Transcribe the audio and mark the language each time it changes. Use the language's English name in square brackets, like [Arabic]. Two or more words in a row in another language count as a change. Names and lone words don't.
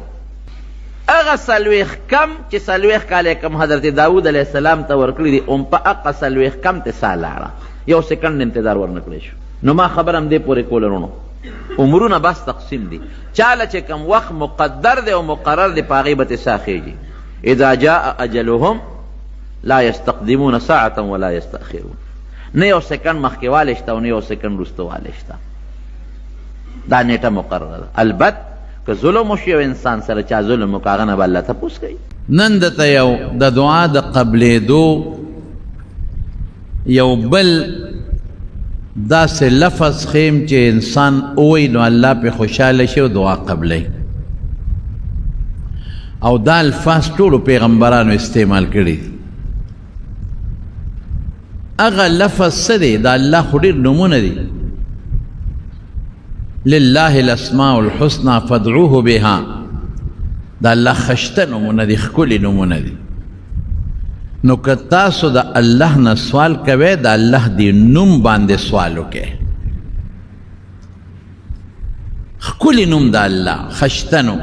[Pashto] هغه 40 کم چې 40 کاله کم حضرت داود [Arabic] علیہ السلام [Pashto] ته ورکړي دي، هم په هغه 40 کم ته سا لاړه، یو سکنډ انتظار ورنه کړی شو. نو ما خبر هم دې پورې کوله رونو عمرونه بس تقسیم دي، چاله چې کم وخت مقدر دی او مقرر دی په هغې به تې سا خېږي. [Arabic] اذا جاء اجلهم لا يستقدمون ساعة ولا يستأخرون. [Pashto] نه یو سکنډ مخکې والی شته او نه یو سکنډ وروسته والی شته، دا نیټه مقرره ده. البت که ظلم وشي یو انسان سره چا ظلم وکړه هغه نه به الله تپوس کوي. نن درته یو د دعا د قبلېدو یو بل داسې لفظ خیم چې انسان ووایي نو الله پې خوشحاله شي او دعا قبلی. او دا الفاظ ټولو پیغمبرانو استعمال کړي. هغه لفظ څه دی؟ د الله خو ډېر نومونه دي. [Arabic] لله الاسماء الحسنى فادعوه بها. [Pashto] د الله خشته نومونه دي، ښکلي نومونه دي. نو که تاسو د الله نه سوال کوئ د الله دی نوم باندې سوال وکئ. ښکلي نوم د الله، خشته نوم.